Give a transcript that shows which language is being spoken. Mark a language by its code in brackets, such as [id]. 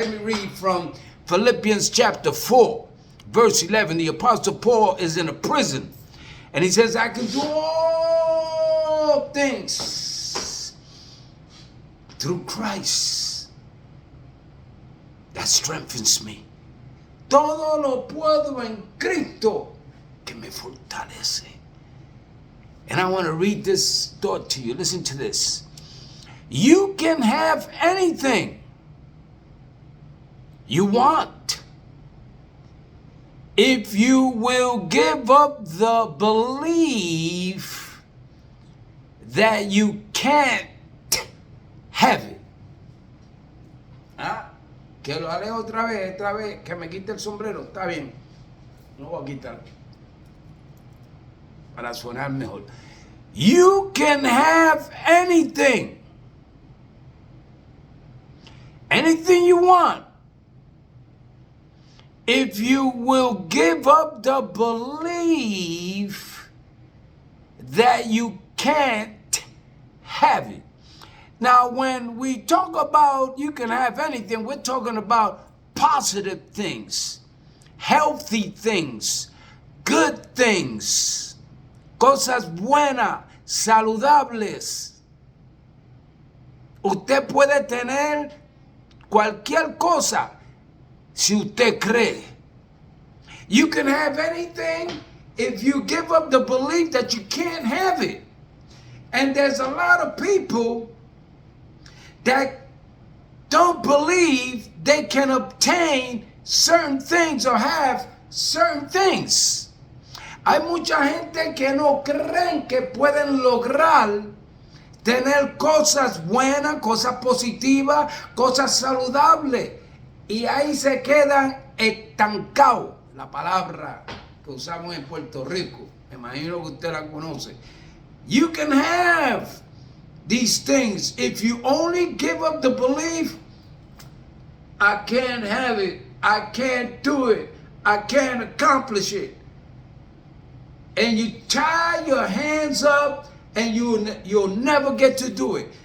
[en] Let me read from Philippians chapter 4, verse 11. The Apostle Paul is in a prison, and he says, I can do all things through Christ that strengthens me. [es] Todo lo puedo en Cristo que me fortalece. [en] And I want to read this thought to you. Listen to this. You can have anything you want if you will give up the belief that you can't have it. ¿Ah? [es] Que lo haré otra vez, que me quite el sombrero. Está bien. No voy a quitar. Para sonar mejor. [en] You can have anything. Anything you want. If you will give up the belief that you can't have it. Now, when we talk about you can have anything, we're talking about positive things, healthy things, good things, [es] cosas buenas, saludables. Usted puede tener cualquier cosa si usted cree. [en] You can have anything if you give up the belief that you can't have it. And there's a lot of people that don't believe they can obtain certain things or have certain things. [es] Hay mucha gente que no creen que pueden lograr tener cosas buenas, cosas positivas, cosas saludables. Y ahí se quedan estancados. La palabra que usamos en Puerto Rico. Me imagino que usted la conoce. [en] You can have these things if you only give up the belief, I can't have it, I can't do it, I can't accomplish it. And you tie your hands up and you'll never get to do it.